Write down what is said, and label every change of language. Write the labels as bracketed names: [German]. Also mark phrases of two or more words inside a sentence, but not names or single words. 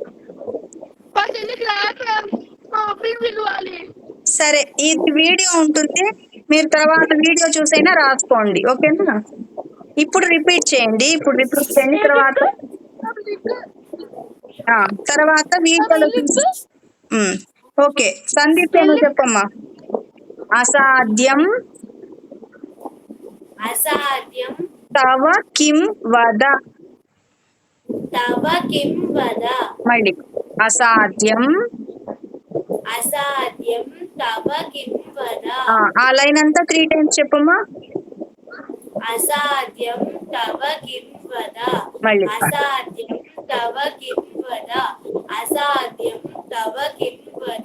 [Telugu] సరే, ఇది వీడియో ఉంటుంది, మీరు తర్వాత వీడియో చూసైనా రాసుకోండి, ఓకేనా? ఇప్పుడు రిపీట్ చేయండి. తర్వాత వీడియోలో చూసి. ఓకే, సందీప్ ఏమో చెప్పమ్మా. [Sanskrit] అసాధ్యం తవ కిం వద. తవ కిం వద. [Telugu] మళ్ళీ అసాధ్యం [Sanskrit] తవ కిం వద. [Telugu] ఆ లైన్ అంతా 3 times చెప్పమ్మా. [Sanskrit] అసాధ్యం తవ కిం వద. [Telugu] మళ్ళీ [Sanskrit] అసాధ్యం తవ కిం వద. అసాధ్యం తవ కిం వద.